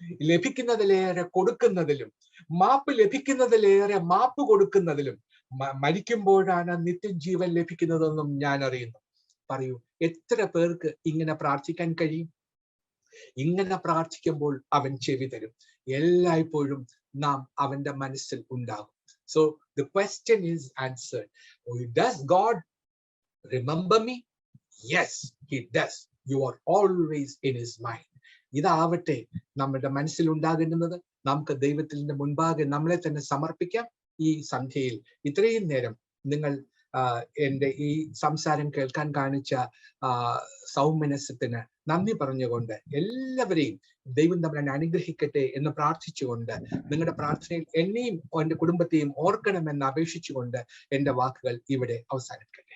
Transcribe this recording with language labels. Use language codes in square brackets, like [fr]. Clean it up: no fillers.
[ml] ലഭിക്കുന്നതിലേറെ കൊടുക്കുന്നതിലും, മാപ്പ് ലഭിക്കുന്നതിലേറെ മാപ്പ് കൊടുക്കുന്നതിലും മരിക്കുമ്പോഴാണ് നിത്യജീവൻ ലഭിക്കുന്നതെന്നും ഞാൻ അറിയുന്നു. പറയൂ, എത്ര പേർക്ക് ഇങ്ങനെ പ്രാർത്ഥിക്കാൻ കഴിയും? ഇങ്ങനെ പ്രാർത്ഥിക്കുമ്പോൾ അവൻ ചെവി തരും. എല്ലായ്പ്പോഴും നാം അവന്റെ മനസ്സിൽ ഉണ്ടാകും. [en] So the question is answered. Does God remember me? Yes, he does. You are always in his mind. [ml] ഇതാവട്ടെ നമ്മുടെ മനസ്സിൽ ഉണ്ടാകേണ്ടുന്നത്. നമുക്ക് ദൈവത്തിന്റെ മുൻപാകെ നമ്മളെ തന്നെ സമർപ്പിക്കാം. ഈ സന്ധ്യയിൽ ഇത്രയും നേരം നിങ്ങൾ എൻ്റെ ഈ സംസാരം കേൾക്കാൻ കാണിച്ച സൗമനസ്യത്തിന് നന്ദി പറഞ്ഞുകൊണ്ട് എല്ലാവരെയും ദൈവം നമ്മളെ അനുഗ്രഹിക്കട്ടെ എന്ന് പ്രാർത്ഥിച്ചുകൊണ്ട്, നിങ്ങളുടെ പ്രാർത്ഥനയിൽ എന്നെയും എന്റെ കുടുംബത്തെയും ഓർക്കണമെന്ന് അപേക്ഷിച്ചുകൊണ്ട് എൻ്റെ വാക്കുകൾ ഇവിടെ അവസാനിക്കട്ടെ.